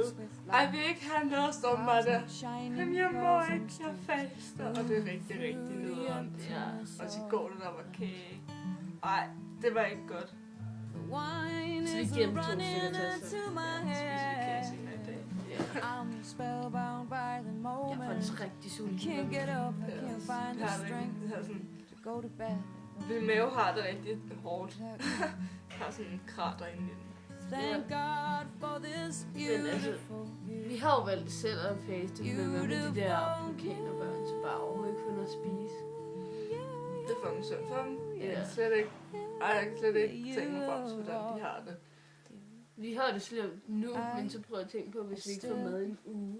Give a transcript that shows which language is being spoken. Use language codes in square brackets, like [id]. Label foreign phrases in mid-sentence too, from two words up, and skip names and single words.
[da] Ej, vi vil ikke have noget, står bare der. Men jeg må ikke, jeg faster. Og det er rigtig nederen. Ja. Og så går det, der var kage. Ej, det var ikke godt. Så vi gemte 2 stykker til os. Spiser vi kage senere i dag. Ja. [en] I'm spellbound by the [da] Jeg er [en] moment. [da] faktisk rigtig sulten. [en] Can't get up, I can't find [da] Jeg [en] the [da] har [en] strength [da] det her sådan, [en] to go to bed. [da] min mave har det rigtig hårdt. Jeg har sådan en krater inde i den. [en] Thank God for this beautiful [da] Vi har jo valgt selv at faste, men hvad med de der afrikanerbørn, så bare overhovedet ikke få noget at spise. Det er fucking synd for dem. Ja. Jeg kan slet ikke tænke mig frem til, hvordan de har det. Vi har det slemt nu, men så prøv at tænke på, hvis vi ikke får mad i en uge.